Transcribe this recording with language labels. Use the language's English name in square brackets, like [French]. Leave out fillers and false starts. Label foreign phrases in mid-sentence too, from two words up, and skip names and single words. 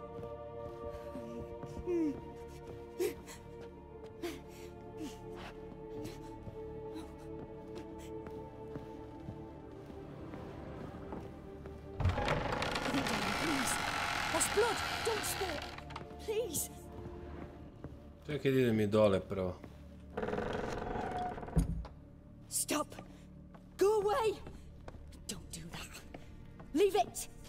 [English] Blood! Don't spill it! Please! [Serbian] Čekaj, idem i dole prvo. [English] Stop! Go away! Don't do that. Leave it!